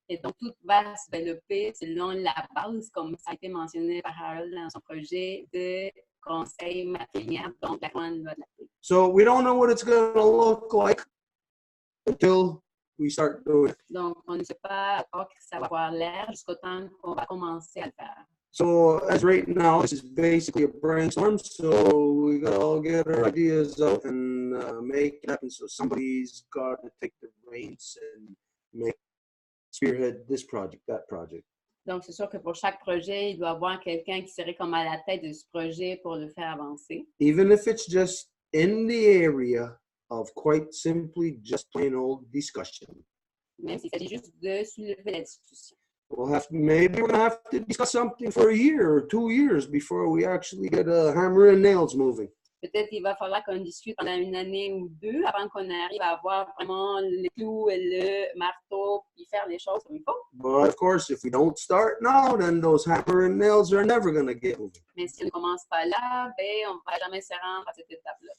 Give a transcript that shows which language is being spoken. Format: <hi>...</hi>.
<fr>Et donc, tout va se développer selon la base, comme ça a été mentionné par Harold dans son projet de conseil matrilinéaire, donc la grande loi de la paix.</fr> <en>So we don't know what it's going to look like until we start doing it.</en> <fr>Donc, on ne sait pas encore que ça va avoir l'air jusqu'au temps qu'on va commencer à le faire.</fr> <en>So as right now, this is basically a brainstorm. So we got to all get our ideas out and make it happen. So somebody's got to take the reins and spearhead this project, that project.</en> <fr>Donc, c'est sûr que pour chaque projet, il doit y avoir quelqu'un qui serait comme à la tête de ce projet pour le faire avancer.</fr> <en>Even if it's just in the area of quite simply just plain old discussion.</en> <fr>Même s'il s'agit juste de soulever la discussion.</fr> <en>Maybe we're going to have to discuss something for a year or 2 years before we actually get a hammer and nails moving.</en> <fr>Peut-être qu'il va falloir qu'on discute pendant une année ou deux avant qu'on arrive à avoir vraiment le clou et le marteau puis faire les choses comme il faut.</fr> <en>But of course, if we don't start now, then those hammer and nails are never going to get moving.</en> <fr>Mais si on ne commence pas là, ben, on ne va jamais se rendre à cette étape-là.</fr>